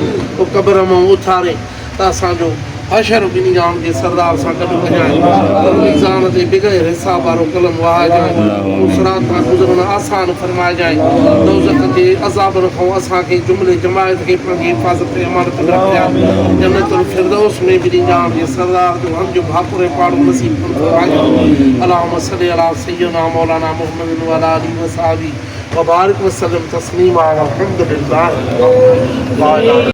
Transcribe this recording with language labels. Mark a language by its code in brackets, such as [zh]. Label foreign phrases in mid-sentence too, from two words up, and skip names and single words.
[sd] उहो क़ब्र मां उथारे त असांजो हशर ॿिनी जाम जे सरदार सां गॾु कजांइ मीज़ान ते बिग़ैर हिसाब वारो कलम वहाइजांइ सिरात खां गुज़रण आसान फरमाइजांइ दोज़ख जे अज़ाबनि खां असांखे जुमिले जमायत खे पंहिंजी हिफ़ाज़त ऐं अमानत में रखजांइ जन्नतुल फिरदौस में ॿिनी जाम जे सरदार जो हम जो भाकुर ऐं पाड़ो नसीब फरमाइजांइ [ar] اللهم صل على سيدنا مولانا محمد و على آله و صحبه و بارك و سلم تسليما الحمد لله.